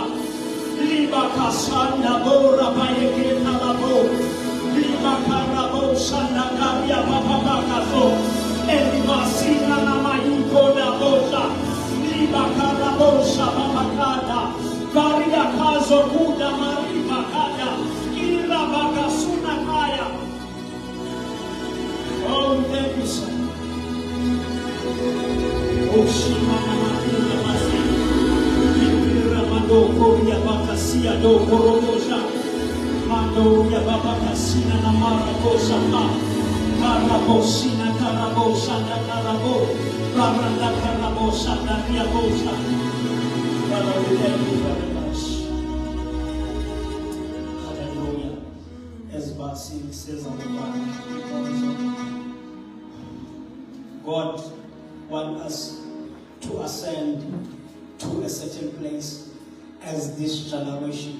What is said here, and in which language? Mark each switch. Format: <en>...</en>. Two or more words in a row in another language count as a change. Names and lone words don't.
<en>Liba kasanda bora bayeke na labo. Liba karabosa na karia baba bakaso. Elibasina na maiko na bosa, liba karabosa babakada, karia kazo kuda mariba kada, ira bakasuna kaya. Oh, thank you, sir. Oshima na matina masi, ira mando koria bakasia do korobosa, mando ya babakasina na marakosa pa. Karabosina karabosa da karabo, Raranda karabosa da riabosa. Father, we thank you very much. Hallelujah. As Basil says on the Bible, God wants us to ascend to a certain place as this generation.</en>